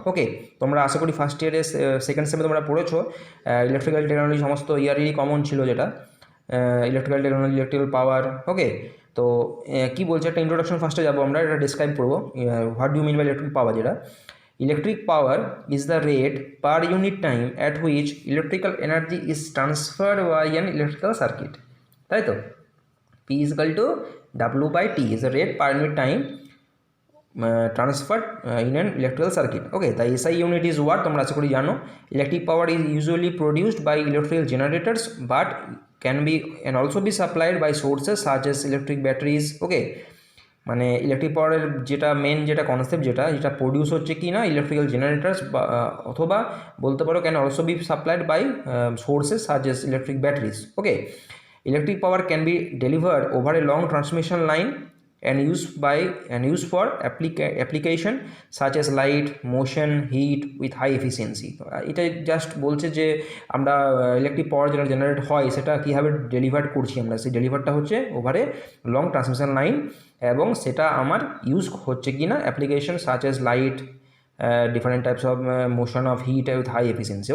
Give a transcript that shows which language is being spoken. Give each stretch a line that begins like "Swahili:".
Bangla: ওকে, তোমরা আশা করি ফার্স্ট ইয়ারে সেকেন্ড সেমে তোমরা পড়েছো ইলেকট্রিক্যাল টেকনোলজি, সমস্ত ইয়ারেরই কমন ছিল যেটা ইলেকট্রিক্যাল টেকনোলজি, ইলেকট্রিক্যাল পাওয়ার। ওকে, তো কী বলছে একটা ইন্ট্রোডাকশন ফার্স্টে যাবো আমরা, এটা ডিসক্রাইব করবো
English: What do mean by electric power. যেটা electric power is the rate per unit time at which electrical energy is transferred by an electrical circuit,
Bangla: তাই তো?
English: P is equal to W by T is the rate per unit time transferred in an electrical circuit. Okay, the SI unit is what
Bangla: তোমরা আশা করি জানো।
English: Electric power is usually produced by electrical generators but can also be supplied by sources such as electric batteries.
Bangla: Okay, মানে electric পাওয়ারের যেটা main যেটা concept যেটা produce হচ্ছে কি না ইলেকট্রিক্যাল জেনারেটার্স অথবা বলতে পারো
English: Can also be supplied by sources such as electric batteries.
Bangla: Okay,
English: Electric power can be delivered over a long transmission line and used for application such as light, motion, heat with high efficiency.
Bangla: এটা just বলছে যে আমরা electric power যেটা generate হয় সেটা কীভাবে deliver করছি আমরা, সেই ডেলিভারটা হচ্ছে ওভারে লং ট্রান্সমিশন লাইন, এবং সেটা আমার ইউজ হচ্ছে কি না application such as light, different types of motion of heat with high efficiency.